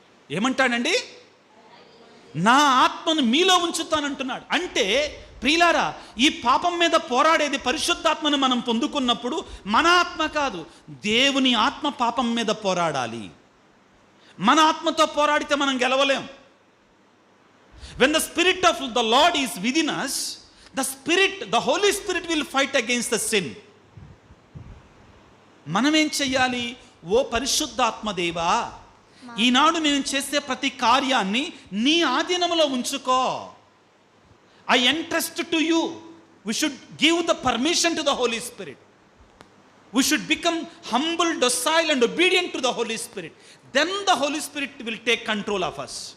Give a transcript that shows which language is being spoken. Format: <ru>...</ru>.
<te>ఏమంటాడండి? నా ఆత్మను మీలో ఉంచుతానంటున్నాడు. అంటే ప్రియులారా, ఈ పాపం మీద పోరాడేది పరిశుద్ధాత్మను మనం పొందుకున్నప్పుడు మన ఆత్మ కాదు, దేవుని ఆత్మ పాపం మీద పోరాడాలి. మన ఆత్మతో పోరాడితే మనం గెలవలేం.</te> <en>When the spirit of the Lord is within us, the Holy Spirit will fight against the sin.</en> <te>మనం ఏం చెయ్యాలి? ఓ పరిశుద్ధాత్మ దేవా, ఈనాడు నేను చేసే ప్రతి కార్యాన్ని నీ ఆధీనంలో ఉంచుకో.</te> <en>I entrust to you. We should give the permission to the Holy Spirit. We should become humble, docile and obedient to the Holy Spirit. Then the Holy Spirit will take control of us.</en>